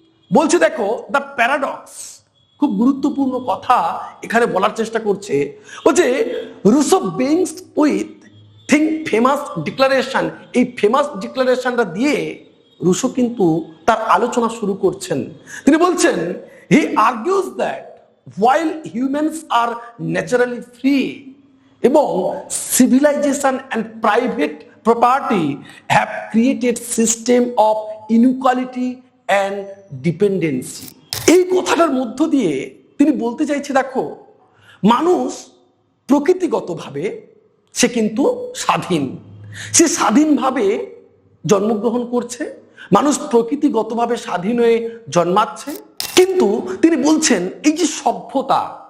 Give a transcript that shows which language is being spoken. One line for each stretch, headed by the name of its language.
Bangla: বলছে দেখো, the paradox, খুব গুরুত্বপূর্ণ কথা এখানে বলার চেষ্টা করছে। বলছে Russo
English: begins with think famous declaration,
Bangla: এই ফেমাস ডিক্লারেশনটা দিয়ে রুসো কিন্তু তার আলোচনা শুরু করছেন। তিনি বলছেন,
English: he argues that while humans are naturally free
Bangla: এবং
English: civilization and private property have created system of inequality and dependency।
Bangla: এই কথাটার মধ্য দিয়ে তিনি বলতে চাইছে দেখো, মানুষ প্রকৃতিগতভাবে সে কিন্তু স্বাধীন, সে স্বাধীনভাবে জন্মগ্রহণ করছে, মানুষ প্রকৃতিগতভাবে স্বাধীন হয়ে জন্মাচ্ছে। কিন্তু তিনি বলছেন এই যে সভ্যতা,